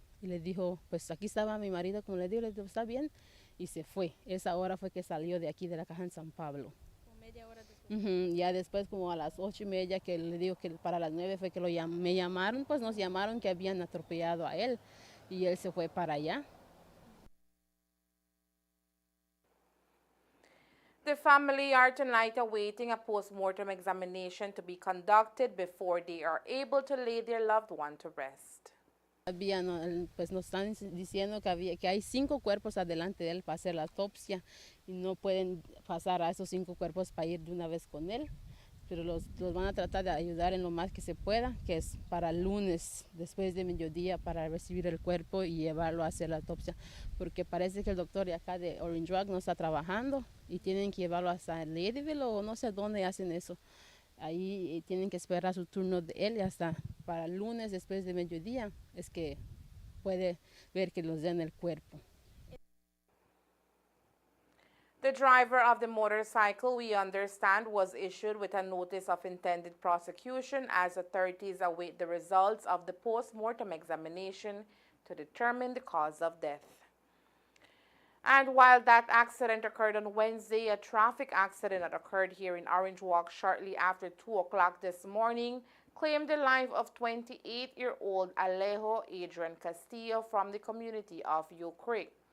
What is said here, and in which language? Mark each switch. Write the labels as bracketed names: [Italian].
[Spanish] Y le dijo, pues aquí estaba mi marido, como le dijo, está bien, y se fue. Esa hora fue que salió de aquí de la caja en San Pablo. ¿Media hora después? Ya después como a las 8:30 que le digo que para las 9 fue que me llamaron, pues nos llamaron que habían atropellado a él y él se fue para allá. [English] The family are tonight awaiting a post-mortem examination to be conducted before they are able to lay their loved one to rest. [Spanish] Pues nos están diciendo que hay 5 cuerpos adelante de él para hacer la autopsia y no pueden pasar a esos 5 cuerpos para ir de una vez con él, pero los van a tratar de ayudar en lo más que se pueda, que es para el lunes, después de mediodía, para recibir el cuerpo y llevarlo a hacer la autopsia, porque parece que el doctor de acá de Orange Rock no está trabajando y tienen que llevarlo hasta Ladyville o no sé dónde hacen eso. Ahí tienen que esperar su turno de él y hasta para el lunes, después de mediodía, es que puede ver que los den el cuerpo. [English] The driver of the motorcycle, we understand, was issued with a notice of intended prosecution as authorities await the results of the post-mortem examination to determine the cause of death. And while that accident occurred on Wednesday, a traffic accident that occurred here in Orange Walk shortly after 2 o'clock this morning claimed the life of 28-year-old Alejo Adrian Castillo from the community of Yo Creek.